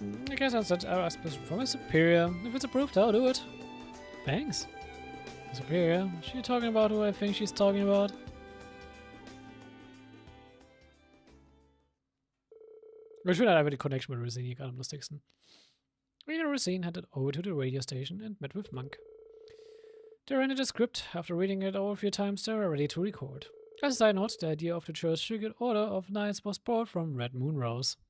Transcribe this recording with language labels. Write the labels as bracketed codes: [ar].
[en] I guess I'll ask permission from my superior. If it's approved, I'll do it. Thanks. Superior? Is she talking about who I think she's talking about? [de] Ich finde halt einfach die Connection mit Rosine gerade am lustigsten. [en] Rosine headed over to the radio station and met with Monk. They rented a script. After reading it over a few times, they were ready to record. As a side note, the idea of the Church's secret order of knights was brought from Red Moon Rose.